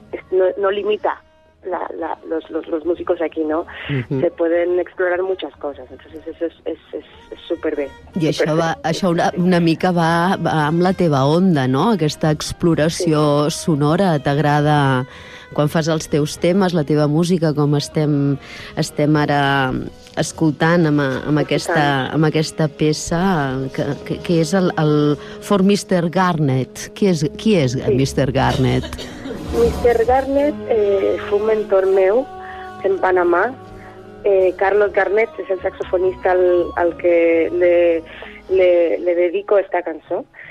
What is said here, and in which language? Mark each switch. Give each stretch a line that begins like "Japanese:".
Spanish: No limita los músicos aquí, no? Uh-huh. Se pueden explorar muchas cosas. Entonces, eso es superbé.
Catalan: I això, una mica va amb la teva onda, no? Aquesta exploració sonora t'agrada... Quan fas els teus temes, la teva música, com estem ara escoltant amb aquesta peça, que és el For Mr. Garnett. Qui és Mr. Garnett? Mr.
Spanish: Garnett fue un mentor meu en Panamà.
Catalan: Carlos Garnett és el saxofonista
Spanish: al que le dedico esta
Catalan: cançó.